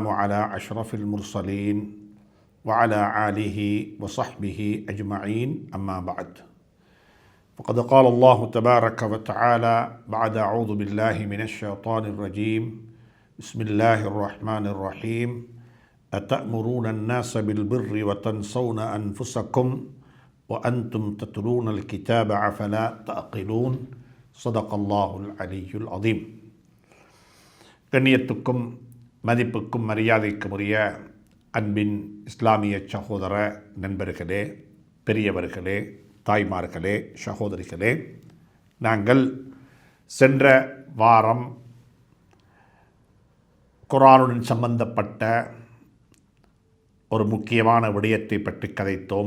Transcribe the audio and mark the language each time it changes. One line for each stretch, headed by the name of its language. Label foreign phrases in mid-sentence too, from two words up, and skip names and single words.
Arabic: على أشرف المرسلين وعلى آله وصحبه أجمعين أما بعد فقد قال الله تبارك وتعالى بعد أعوذ بالله من الشيطان الرجيم بسم الله الرحمن الرحيم أتأمرون الناس بالبر وتنسون أنفسكم وأنتم تتلون الكتاب أفلا تعقلون صدق الله العلي العظيم.
Tamil: கண்ணியத்துக்கும் மதிப்புக்கும் மரியாதைக்கும் உரிய அன்பின் இஸ்லாமிய சகோதர நண்பர்களே, பெரியவர்களே, தாய்மார்களே, சகோதரிகளே, நாங்கள் சென்ற வாரம் குர்ஆனுடன் சம்பந்தப்பட்ட ஒரு முக்கியமான விடயத்தை பற்றி கதைத்தோம்.